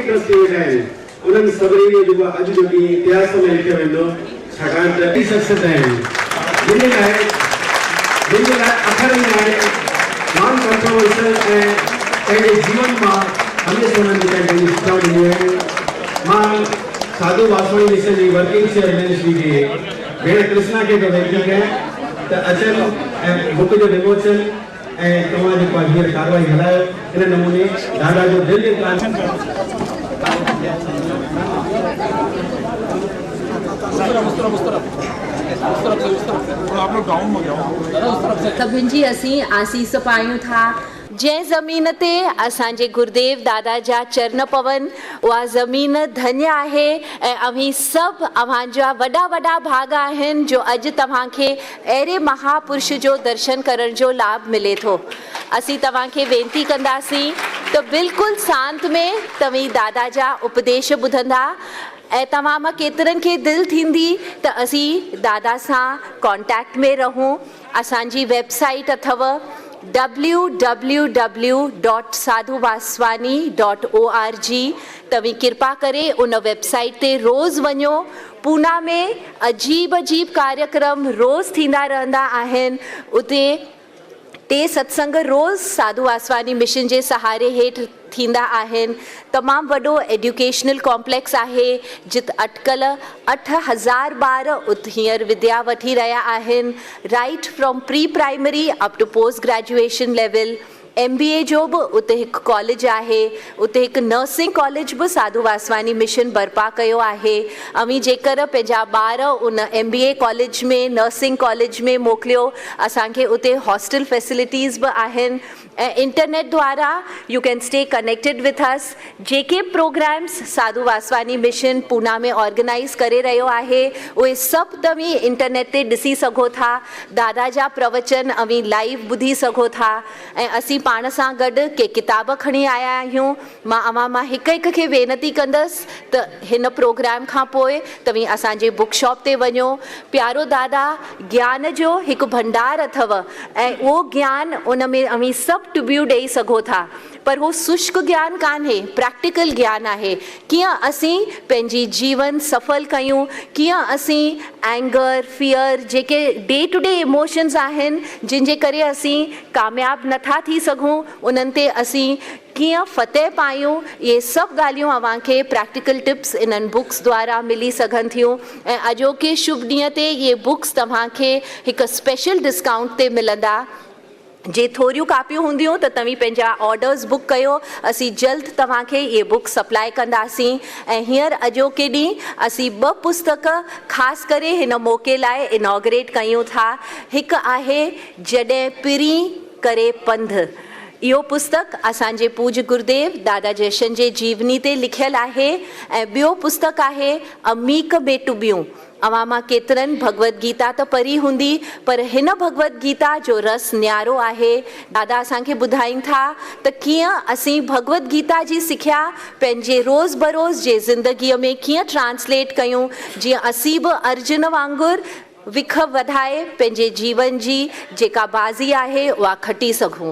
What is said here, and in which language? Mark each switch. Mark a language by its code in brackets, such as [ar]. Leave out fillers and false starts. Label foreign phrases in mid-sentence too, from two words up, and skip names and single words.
[sd] ट्रस्टी वेठा आहिनि उन्हनि सभिनी जो जेको अॼु जो ॾींहुं इतिहास में लिखियो वेंदो छाकाणि त ॿी शख़्सियत आहिनि जिन लाइ अखर ई आहे [en] non controversial [sd] ऐं पंहिंजे जीवन मां हमेशह उन्हनि जे पंहिंजी शिक्षाऊं ॾिनियूं आहिनि मां साधू वासवाणी मिशन जी [en] working chairman [sd] श्री खे भेण कृष्णा खे थो वेनिती कयां त अचनि ऐं बुक जो विमोचन ऐं तव्हां जेको आहे हींअर कारवाई हलायो इन नमूने दादा जो दिलि जे प्लान सभिनि जी असीं आसीस पायूं था जंहिं ज़मीन ते असांजे गुरुदेव दादा जा चरण पवन उहा ज़मीन धन्य आहे ऐं अव्हीं सभु अव्हांजा वॾा वॾा भाग आहिनि जो अॼु तव्हांखे अहिड़े महापुरुष जो दर्शन करण जो लाभ मिले थो असीं तव्हांखे वेनिती कंदासीं त बिल्कुलु शांत में तव्हीं दादा जा उपदेश ॿुधंदा ऐं तव्हां मां केतिरनि खे दिलि थींदी त असीं दादा सां कॉन्टेक्ट में रहूं असांजी वेबसाइट अथव www.sadhuvaswani.org तव्हीं कृपा करे उन वेबसाइट ते रोज़ वञो पूना में अजीब कार्यक्रम रोज़ थींदा रहंदा आहिनि उते 3 सत्संग रोज़ साधू वासवानी मिशन जे सहारे हेठि थींदा आहिनि तमामु वॾो एजुकेशनल कॉम्प्लेक्स आहे जिते अटकल 8000 ॿार उते हींअर विद्या वठी रहिया आहिनि [en] right from pre primary up to post graduation level [sd] MBA जो बि उते हिकु कॉलेज आहे उते हिकु [en] nursing college [sd] बि साधू वासवानी मिशन बर्पा कयो आहे अवी जेकर पंहिंजा ॿार उन MBA कॉलेज में [en] nursing college [sd] में मोकिलियो असांखे उते [en] hostel facilities [sd] बि आहिनि ऐं इंटरनेट द्वारा [en] you can stay connected with us [sd] जेके प्रोग्राम्स साधू वासवानी मिशन पूना में ऑर्गेनाइज़ करे रहियो आहे उहे सभु तव्हीं इंटरनेट ते ॾिसी सघो था दादा जा प्रवचन अवी लाइव ॿुधी सघो था ऐं असीं पाण सां गॾु के किताब खणी आया आहियूं मां अवां मां हिकु हिकु खे वेनिती कंदसि त हिन प्रोग्राम खां पोइ तव्हीं असांजे [en] book shop [sd] ते वञो प्यारो दादा ज्ञान जो हिकु भंडार अथव ऐं उहो ज्ञान उन में अवी सभु टुबियूं ॾेई सघो था पर वो शुष्क ज्ञान कान्हे प्रैक्टिकल ज्ञान आहे कीअं असीं पंहिंजी जीवन सफल कयूं कीअं असीं [en] anger fear [sd] जेके [en] day to day emotions [sd] आहिनि जिन जे करे असीं कामयाबु नथा थी सघूं उन्हनि ते असीं कीअं फतेह पायूं ये सभु ॻाल्हियूं अव्हांखे [en] practical tips [sd] इन्हनि बुक्स द्वारा मिली सघनि थियूं ऐं अॼोके शुभ ॾींहं ते ये बुक्स तव्हांखे हिकु [en] special discount [sd] ते मिलंदा जे थोरियूं कापियूं हूंदियूं त तव्हीं पंहिंजा ऑर्डर्स बुक कयो असीं जल्द तव्हांखे इहे बुक सप्लाई कंदासीं ऐं हींअर अॼोके ॾींहुं असीं 2 पुस्तक ख़ासि करे हिन मौक़े लाइ इनॉग्रेट कयूं था हिकु आहे जॾहिं पिरी करे पंध इहो पुस्तक असांजे पूज्य गुरुदेव दादा जयशन जे जीवनी ते लिखियलु आहे ऐं ॿियो पुस्तक आहे अमीक में टुबियूं अवां मां केतिरनि भगवत गीता त पढ़ी हूंदी पर हिन भगवत गीता जो रस न्यारो आहे दादा असांखे ॿुधाइनि था त कीअं असीं भगवत गीता जी सिखिया पंहिंजे रोज़ बरोज़ जे ज़िंदगीअ में कीअं ट्रांसलेट कयूं जीअं असीं बि अर्जुन वांगुरु विख वधाए पंहिंजे जीवन जी जेका बाज़ी आहे उहा खटी सघूं।